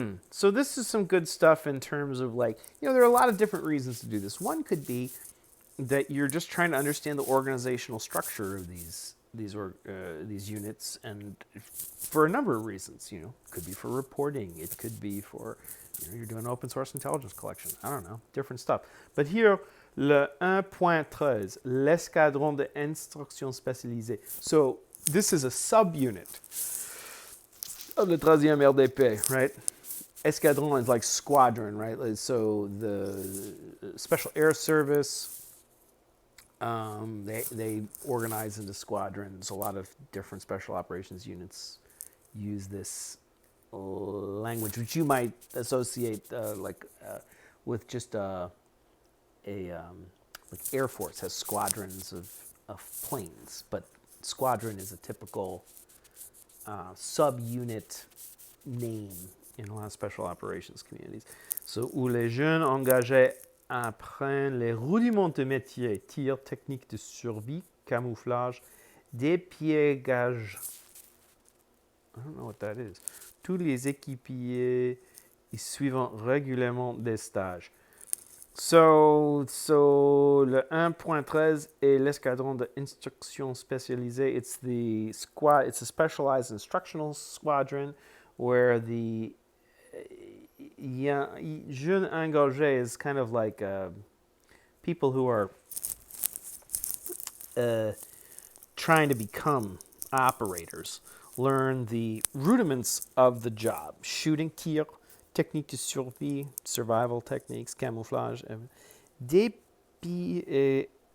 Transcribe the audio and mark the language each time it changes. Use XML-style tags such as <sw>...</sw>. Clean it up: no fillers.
<en>So this is some good stuff in terms of like, there are a lot of different reasons to do this. One could be that you're just trying to understand the organizational structure of these units, and for a number of reasons. It could be for reporting. It could be for, you're doing open source intelligence collection. I don't know, different stuff. But here,</en> <fr>le 1.13, l'escadron d'instruction spécialisée.</fr> <en>So this is a subunit of the 13e RDP, right? Escadron is like squadron, right? So the Special Air Service, they organize into squadrons. A lot of different special operations units use this language, which you might associate with just like Air Force has squadrons of planes, but squadron is a typical subunit name in a lot of special operations communities.</en> <fr>So, où les jeunes engagés apprennent les rudiments de métier, tir, technique de survie, camouflage, dépiégage.</fr> <en>I don't know what that is.</en> <fr>Tous les équipiers y suivant régulièrement des stages. So le 1.13 est l'escadron d'instruction spécialisée.</fr> <en>It's the squad. It's a specialized instructional squadron where the jeune engagé is kind of like people who are trying to become operators, learn the rudiments of the job: shooting, tir,</en> <fr>technique de survie,</fr> <en>survival techniques, camouflage, dépiégage.</en>